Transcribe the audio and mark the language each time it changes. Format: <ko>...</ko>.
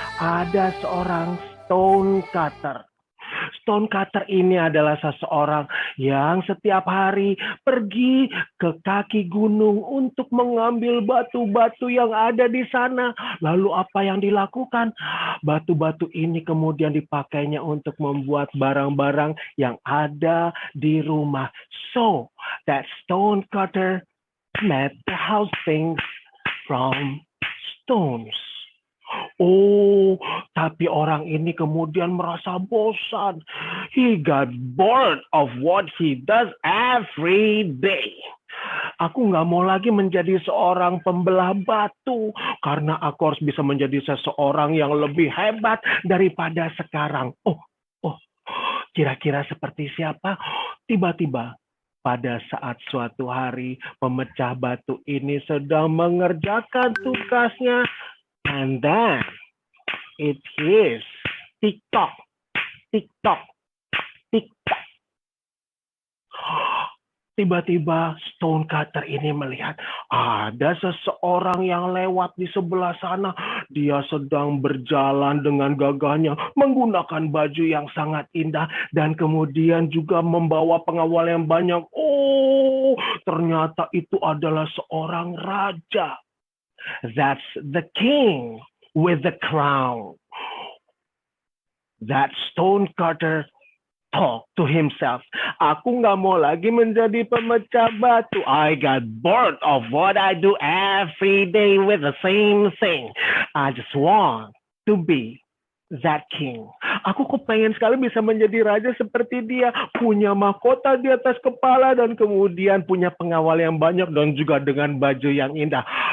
<id>Ada seorang stone cutter. Stone cutter ini adalah seseorang yang setiap hari pergi ke kaki gunung untuk mengambil batu-batu yang ada di sana. Lalu apa yang dilakukan? Batu-batu ini kemudian dipakainya untuk membuat barang-barang yang ada di rumah.</id> <en>So, that stone cutter made the house things from stones.</en> <id>Oh, tapi orang ini kemudian merasa bosan.</id> <en>He got bored of what he does every day.</en> <id>Aku nggak mau lagi menjadi seorang pembelah batu, karena aku harus bisa menjadi seseorang yang lebih hebat daripada sekarang. Oh, kira-kira seperti siapa? Tiba-tiba, pada saat suatu hari pemecah batu ini sedang mengerjakan tugasnya,</id> <en>and then it is TikTok, TikTok, TikTok.</en> <id>Tiba-tiba stone cutter ini melihat ada seseorang yang lewat di sebelah sana. Dia sedang berjalan dengan gagahnya, menggunakan baju yang sangat indah, dan kemudian juga membawa pengawal yang banyak. Oh, ternyata itu adalah seorang raja.</id> <en>That's the king with the crown. That stone cutter talk to himself.</en> <id>Aku nggak mau lagi menjadi pemecah batu.</id> <en>I got bored of what I do every day with the same thing. I just want to be that king.</en> <id>Aku kepengen sekali bisa menjadi raja seperti dia, punya mahkota di atas kepala dan kemudian punya pengawal yang banyak dan juga dengan baju yang indah.</id>